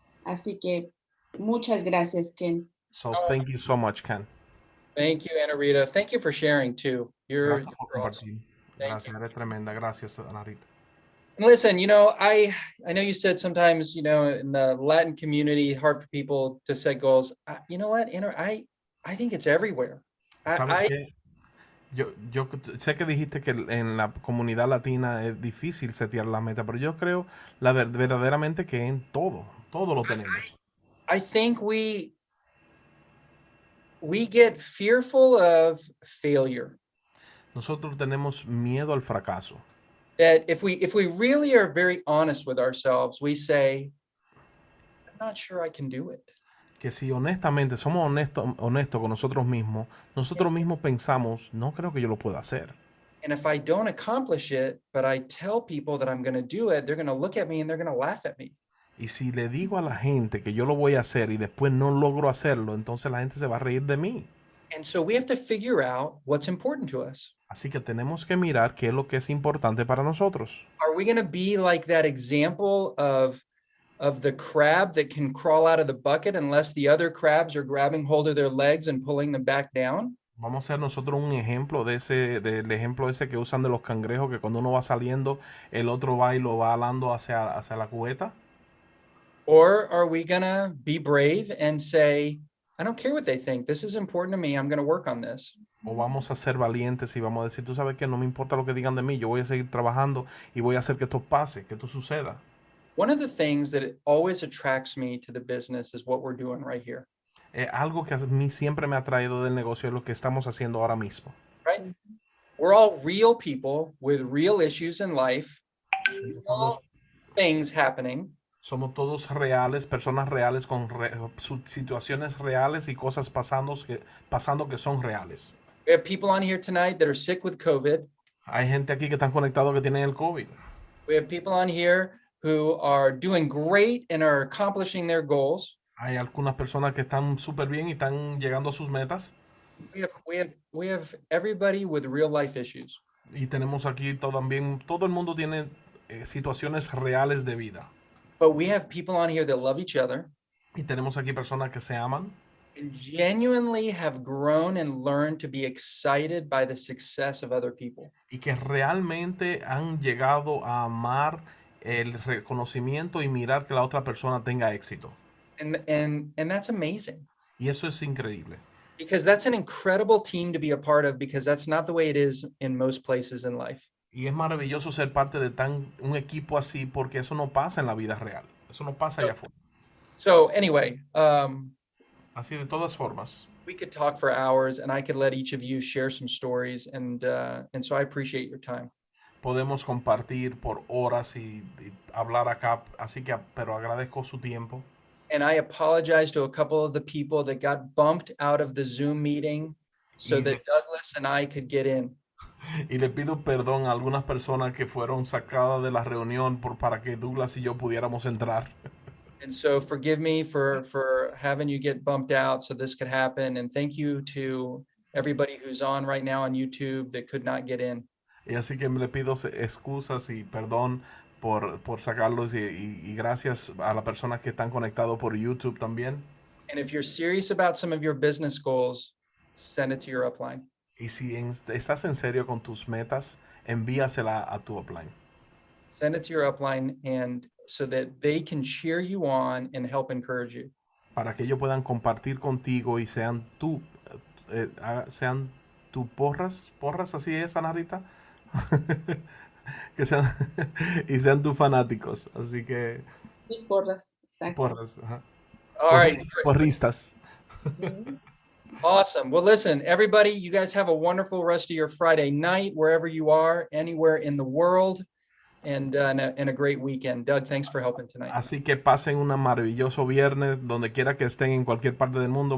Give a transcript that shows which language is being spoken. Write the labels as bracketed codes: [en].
[es] Así que muchas gracias, Ken. [en] So thank you so much, Ken. Thank you, Ana Rita. Thank you for sharing too. You're [es] Gracias por [en] awesome. [es] compartir. Gracias, eres tremenda. Gracias, Ana Rita. [en] And listen, I know you said sometimes, in the Latin community, hard for people to set goals. You know what, I think it's everywhere. [es] ¿Sabes qué? Yo sé que dijiste que en la comunidad latina es difícil setear la meta, pero yo creo verdaderamente que en todo lo tenemos. [en] I think we get fearful of failure. [es] Nosotros tenemos miedo al fracaso. [en] That if we really are very honest with ourselves, we say, I'm not sure I can do it. [es] Que si honestamente somos honestos con nosotros mismos pensamos, no creo que yo lo pueda hacer. [en] And if I don't accomplish it, but I tell people that I'm going to do it, they're going to look at me and they're going to laugh at me. [es] Y si le digo a la gente que yo lo voy a hacer y después no logro hacerlo, entonces la gente se va a reír de mí. [en] And so we have to figure out what's important to us. [es] Así que tenemos que mirar qué es lo que es importante para nosotros. [en] Are we going to be like that example of the crab that can crawl out of the bucket unless the other crabs are grabbing hold of their legs and pulling them back down? [es] Vamos a ser nosotros un ejemplo del ejemplo ese que usan de los cangrejos, que cuando uno va saliendo, el otro va y lo va alando hacia la cubeta. [en] Or are we going to be brave and say, I don't care what they think. This is important to me. I'm going to work on this. [es] O vamos a ser valientes y vamos a decir, tú sabes que no me importa lo que digan de mí, yo voy a seguir trabajando y voy a hacer que esto pase, que esto suceda. [en] One of the things that always attracts me to the business is what we're doing right here. [es] Algo que a mí siempre me ha traído del negocio es lo que estamos haciendo ahora mismo. [en] Right? We're all real people with real issues in life, real things happening. [es] Somos todos reales, personas reales con situaciones reales y cosas pasando que son reales. [en] We have people on here tonight that are sick with COVID. [es] Hay gente aquí que están conectados que tienen el COVID. [en] We have people on here who are doing great and are accomplishing their goals. [es] Hay algunas personas que están súper bien y están llegando a sus metas. [en] We have everybody with real life issues. [es] Y tenemos aquí también, todo el mundo tiene situaciones reales de vida. [en] But we have people on here that love each other. [es] Y tenemos aquí personas que se aman. [en] And genuinely have grown and learned to be excited by the success of other people. [es] Y que realmente han llegado a amar el reconocimiento y mirar que la otra persona tenga éxito. [en] And that's amazing. [es] Y eso es increíble. [en] Because that's an incredible team to be a part of, because that's not the way it is in most places in life. [es] Y es maravilloso ser parte de un equipo así, porque eso no pasa en la vida real. Eso no pasa allá afuera. [en] So anyway, [es] así de todas formas. [en] We could talk for hours, and I could let each of you share some stories, and so I appreciate your time. [es] Podemos compartir por horas y hablar acá, así que pero agradezco su tiempo. [en] And I apologize to a couple of the people that got bumped out of the Zoom meeting. so that Douglas and I could get in. [es] Y le pido perdón a algunas personas que fueron sacadas de la reunión para que Douglas y yo pudiéramos entrar. [en] And so forgive me for having you get bumped out so this could happen. And thank you to everybody who's on right now on YouTube that could not get in. [es] Y así que le pido excusas y perdón por sacarlos y gracias a las personas que están conectados por YouTube también. [en] And if you're serious about some of your business goals, send it to your upline. [es] Y si estás en serio con tus metas, envíasela a tu upline. [en] Send it to your upline and so that they can cheer you on and help encourage you. [es] Para que ellos puedan compartir contigo y sean tu porras, así es, Anarita. Que sean y sean tus fanáticos, así que Y porras, exacto. porras, ajá. [en] All right. [es] Porristas. [en] Awesome. Well, listen, everybody, you guys have a wonderful rest of your Friday night, wherever you are, anywhere in the world, and a great weekend. Doug, thanks for helping tonight. [es] Así que pasen un maravilloso viernes, donde quiera que estén en cualquier parte del mundo.